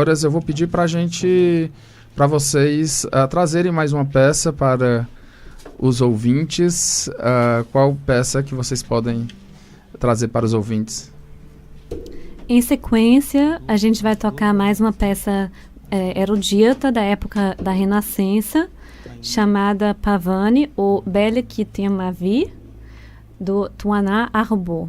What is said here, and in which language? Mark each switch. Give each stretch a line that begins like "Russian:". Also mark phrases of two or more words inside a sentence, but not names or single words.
Portuguese: Eu vou pedir para vocês trazerem mais uma peça para os ouvintes. Qual peça que vocês podem trazer para os ouvintes? Em sequência, a gente vai tocar mais uma peça erudita da época da Renascença, chamada Pavane, ou Belle qui t'aime ma vie, do Tuana Arbo.